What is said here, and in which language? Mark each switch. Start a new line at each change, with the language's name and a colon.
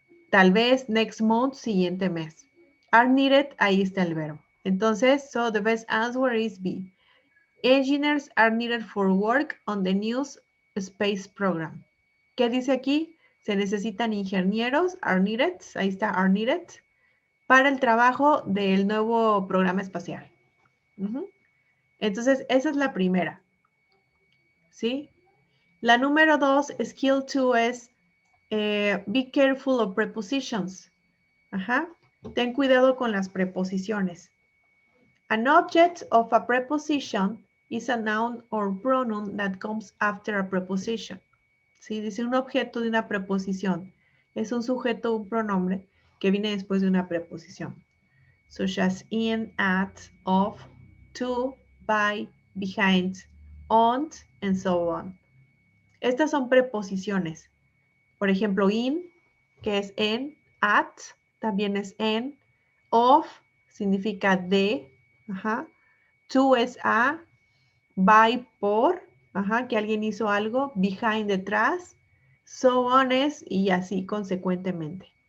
Spanish: Tal vez
English: next month,
Spanish: siguiente mes.
English: Are needed,
Spanish: ahí está el verbo. Entonces,
English: so the best answer is B. Engineers are needed for work on the new space program.
Spanish: ¿Qué dice aquí? Se necesitan ingenieros,
English: are needed,
Spanish: ahí está, are needed, para el trabajo del nuevo programa espacial. Entonces, esa es la primera. ¿Sí? La número 2,
English: skill 2 es be careful of prepositions.
Spanish: Ten cuidado con las preposiciones.
English: An object of a preposition is a noun or pronoun that comes after a preposition.
Spanish: ¿Sí? Dice un objeto de una preposición. Es un sujeto o un pronombre que viene después de una preposición.
English: Such as in, at, of, to, by, behind, on, and so on.
Spanish: Estas son preposiciones. Por ejemplo, in, que es en, at, también es en, of, significa de, to es a, by, por, que alguien hizo algo, behind, detrás,
English: so on
Spanish: es, y así consecuentemente.